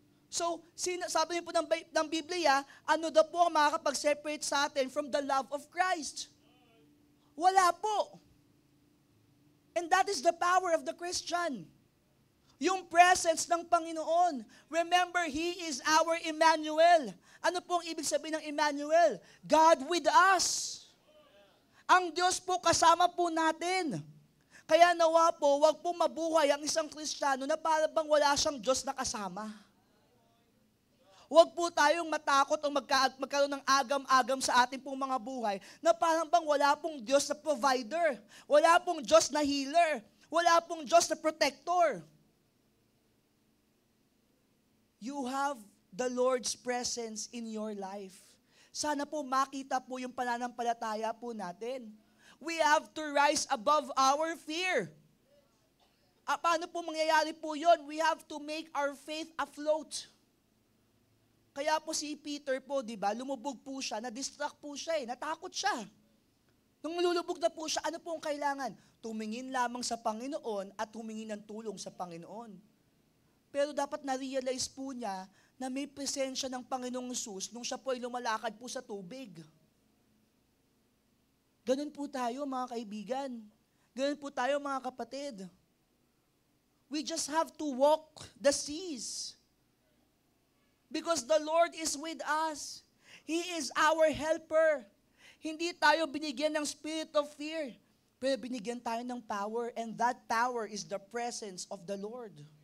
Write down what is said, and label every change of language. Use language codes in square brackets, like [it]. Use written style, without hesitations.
[tl] So, sabi po ng Biblia, ano daw po ang makakapag-separate sa atin [en] from the love of Christ? [tl] Wala po. [en] And that is the power of the Christian. [tl] Yung presence ng Panginoon. [en] Remember, He is our Emmanuel. [tl] Ano pong ibig sabihin ng Emmanuel? [en] God with us. [tl] Ang Diyos po kasama po natin. Kaya nawa po, wag po mabuhay ang isang Kristiyano na para bang wala siyang Diyos na kasama. Huwag po tayong matakot o magkaroon ng agam-agam sa ating pong mga buhay na parang bang wala pong Diyos na provider, wala pong Diyos na healer, wala pong Diyos na protector. [en] You have the Lord's presence in your life. [tl] Sana po makita po yung pananampalataya po natin. [en] We have to rise above our fear. [tl] Paano po mangyayari po yun? [en] We have to make our faith afloat. [tl] Kaya po si Peter po, di ba, lumubog po siya, na-distract po siya natakot siya. Nung lulubog na po siya, ano po ang kailangan? Tumingin lamang sa Panginoon at humingi ng tulong sa Panginoon. Pero dapat na-realize po niya na may presensya ng Panginoong Hesus nung siya po ay lumalakad po sa tubig. Ganun po tayo mga kaibigan. Ganun po tayo mga kapatid. [en] We just have to walk the seas. Because the Lord is with us. He is our helper. [tl] Hindi tayo binigyan ng [en] spirit of fear, [tl] pero binigyan tayo ng [en] power, and that power is the presence of the Lord.